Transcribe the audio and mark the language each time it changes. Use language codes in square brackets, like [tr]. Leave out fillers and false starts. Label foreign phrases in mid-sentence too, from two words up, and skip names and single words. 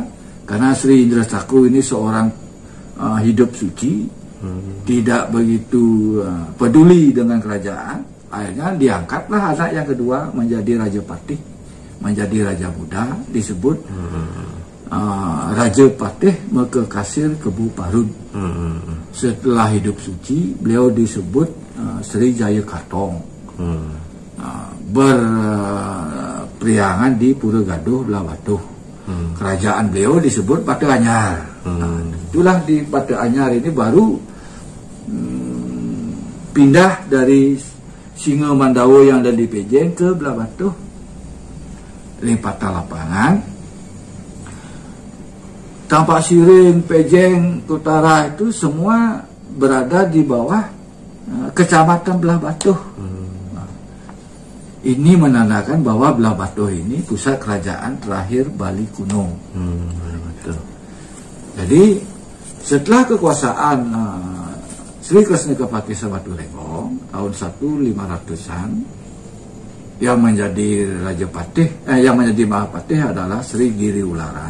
[id] Karena Sri Indra Cakru ini seorang hidup suci, tidak begitu peduli dengan kerajaan. Akhirnya diangkatlah anak yang kedua menjadi Raja Patih, menjadi raja muda, disebut Raja Patih Mekekasir Kebu Parun. Setelah hidup suci, beliau disebut Sri Jaya Kartong. Berpriangan di Pura Gaduh Belah Batuh. Kerajaan beliau disebut Batu Hanyar. Itulah di Batu Hanyar ini baru pindah dari Singa Mandawo yang ada di Pejeng ke Belah Batuh. Limpatan lapangan. Tampak Siring, Pejeng, Utara itu semua berada di bawah Kecamatan Belah Batuh. Ini menandakan bahwa Belah Batuh ini pusat kerajaan terakhir Bali kuno. Jadi setelah kekuasaan Sri Krishna Kepakisan Waturenggong tahun 1500-an, yang menjadi Raja Patih, yang menjadi Mahapatih adalah Sri Giri Ularan.